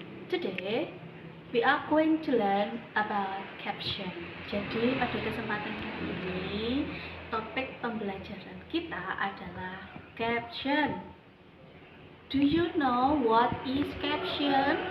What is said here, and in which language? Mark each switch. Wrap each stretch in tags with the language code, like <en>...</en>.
<en>Today we are going to learn about caption.</en> <id>Jadi pada kesempatan kali ini topik pembelajaran kita adalah caption.</id> <en>Do you know what is caption?</en>